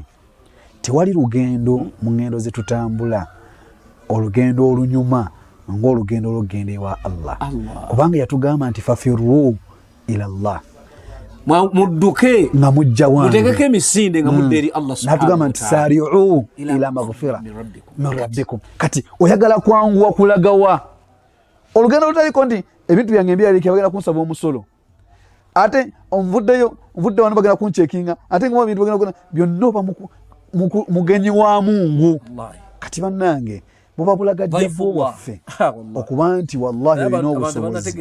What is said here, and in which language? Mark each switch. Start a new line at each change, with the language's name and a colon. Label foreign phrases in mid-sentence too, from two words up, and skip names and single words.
Ganda: Tewali lugendo mu ngendo ze tutambula olugendo olunyuma ng'olugendo olugenda ewa Allah, kubanga yatugamba nti
Arabic: ففروا إلى الله,
Ganda: mudduke nga mujja wange, mutegeke emisinde nga mudde eri Allah
Arabic: سبحانه وتعالى.
Ganda: Natugamba nti
Arabic: سارعوا إلى مغفرة من ربكم.
Ganda: Kati oyagala kwanguwa kulagawa olugendo lutaliko nti ebintu byange mbyaleke bagenda kunsaba omusolo, ate onvudde wano bagenda kuncekinga, ate nga ebintu bagenda byonna oba mugenyi wa Mungu. Kati bannange buba bulagajjavu waffe okuba nti wallahi olina obusobozi